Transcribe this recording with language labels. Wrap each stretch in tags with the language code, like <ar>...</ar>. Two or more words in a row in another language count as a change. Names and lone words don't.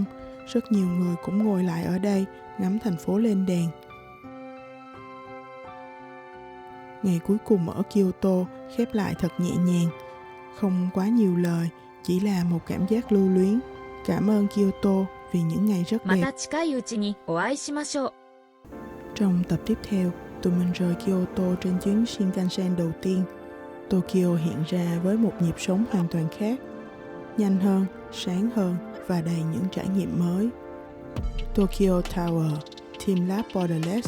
<vi>Rất nhiều người cũng ngồi lại ở đây, ngắm thành phố lên đèn. Ngày cuối cùng ở Kyoto khép lại thật nhẹ nhàng. Không quá nhiều lời, chỉ là một cảm giác lưu luyến. Cảm ơn Kyoto vì những ngày rất</vi> <ja>ま</ja> <vi>đẹp.</vi> <ja>た近いうちにお会いしましょう。</ja> <vi>Trong tập tiếp theo, tụi mình rời Kyoto trên chuyến Shinkansen đầu tiên. Tokyo hiện ra với một nhịp sống hoàn toàn khác. Nhanh hơn, sáng hơn và đầy những trải nghiệm mới. Tokyo Tower, Team Lab Borderless.</vi>